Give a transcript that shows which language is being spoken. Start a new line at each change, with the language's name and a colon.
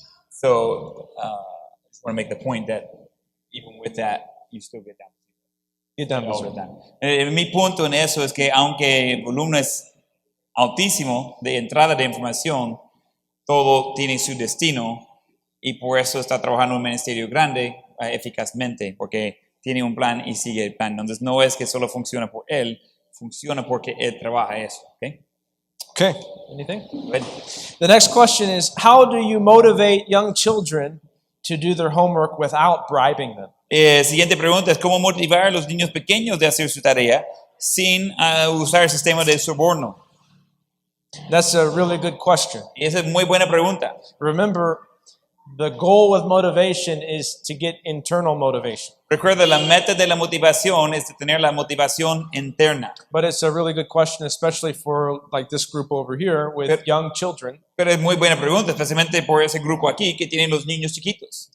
English: So, I just want to make the point that even with that, you still get down. Get done All the with time.
Spanish: Mi punto en eso es que aunque el volumen es altísimo de entrada de información, todo tiene su destino y por eso está trabajando un ministerio grande eficazmente, porque tiene un plan y sigue el plan. Entonces no es que solo funciona por él, funciona porque él trabaja eso. ¿Okay?
English: Okay, anything? Good. The next question is, how do you motivate young children to do their homework without bribing them?
Spanish: Siguiente pregunta es cómo motivar a los niños pequeños de hacer su tarea sin usar el sistema de soborno.
English: That's a really good question.
Spanish: Y esa es muy buena pregunta.
English: Remember, The goal with motivation is to get internal motivation.
Spanish: Recuerda, la meta de la motivación es de tener la motivación interna.
English: But it's a really good question, especially for like this group over here with young children.
Spanish: Pero es muy buena pregunta, especialmente por ese grupo aquí que tienen los niños chiquitos.